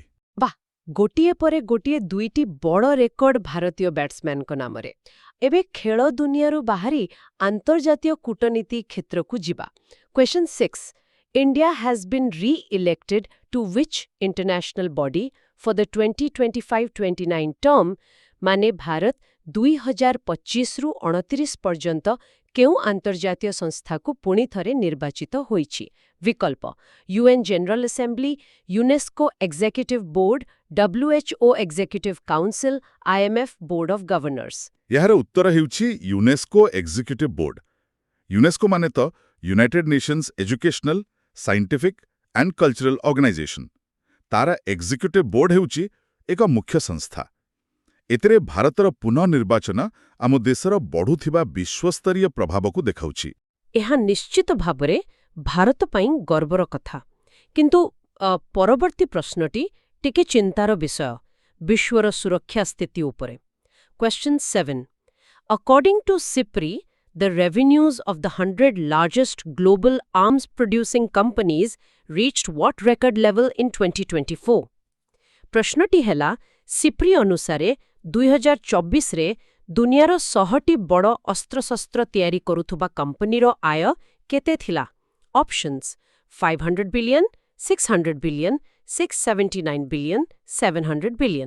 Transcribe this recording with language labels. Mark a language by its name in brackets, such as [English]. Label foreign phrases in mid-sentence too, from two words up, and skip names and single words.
[Odia] ବାଃ, ଗୋଟିଏ ପରେ ଗୋଟିଏ ଦୁଇଟି ବଡ଼ ରେକର୍ଡ ଭାରତୀୟ ବ୍ୟାଟ୍ସମ୍ୟାନଙ୍କ ନାମରେ। ଏବେ ଖେଳ ଦୁନିଆରୁ ବାହାରି ଆନ୍ତର୍ଜାତୀୟ କୂଟନୀତି କ୍ଷେତ୍ରକୁ ଯିବା। କ୍ୱେଶ୍ଚନ୍ 6, [English] India has been re-elected to which international body for the 2025-29 term? [Odia] ମାନେ ଭାରତ 2025ରୁ 29 ପର୍ଯ୍ୟନ୍ତ କେଉଁ ଆନ୍ତର୍ଜାତୀୟ ସଂସ୍ଥାକୁ ପୁଣି ଥରେ ନିର୍ବାଚିତ ହୋଇଛି? ବିକଳ୍ପ UN General Assembly, UNESCO Executive Board, WHO Executive Council, IMF Board of Governors। ଏହାର ଉତ୍ତର ହେଉଛି ୟୁନେସ୍କୋ ଏକ୍ଜିକ୍ୟୁଟିଭ୍ ବୋର୍ଡ। ୟୁନେସ୍କୋ ମାନେ ତ ୟୁନାଇଟେଡ୍ ନେସନ୍ସ ଏଜୁକେସନାଲ, ସାଇଣ୍ଟିଫିକ୍ ଆଣ୍ଡ କଲଚରାଲ ଅର୍ଗାନାଇଜେସନ। ତାର ଏକ୍ଜିକ୍ୟୁଟିଭ୍ ବୋର୍ଡ ହେଉଛି ଏକ ମୁଖ୍ୟ ସଂସ୍ଥା। ଏଥିରେ ଭାରତର ପୁନଃନିର୍ବାଚନ ଆମ ଦେଶର ବଢ଼ୁଥିବା ବିଶ୍ୱସ୍ତରୀୟ ପ୍ରଭାବକୁ ଦେଖାଉଛି। ଏହା ନିଶ୍ଚିତ ଭାବରେ ଭାରତ ପାଇଁ ଗର୍ବର କଥା। କିନ୍ତୁ ପରବର୍ତ୍ତୀ ପ୍ରଶ୍ନଟି ଟିକେ ଚିନ୍ତାର ବିଷୟ, ବିଶ୍ୱର ସୁରକ୍ଷା ସ୍ଥିତି ଉପରେ। [English] Question 7. According to SIPRI, the revenues of the 100 largest global arms-producing companies reached what record level in 2024? [Odia] ପ୍ରଶ୍ନଟି ହେଲା, ସିପ୍ରି ଅନୁସାରେ 2024ରେ ଦୁନିଆର 100ଟି ବଡ଼ ଅସ୍ତ୍ରଶସ୍ତ୍ର ତିଆରି କରୁଥିବା କମ୍ପାନୀର ଆୟ କେତେ ଥିଲା? ଅପସନ୍ସ 500 ବିଲିୟନ, 600 ବିଲିୟନ, 679 ବିଲିୟନ, 700 ବିଲିୟନ।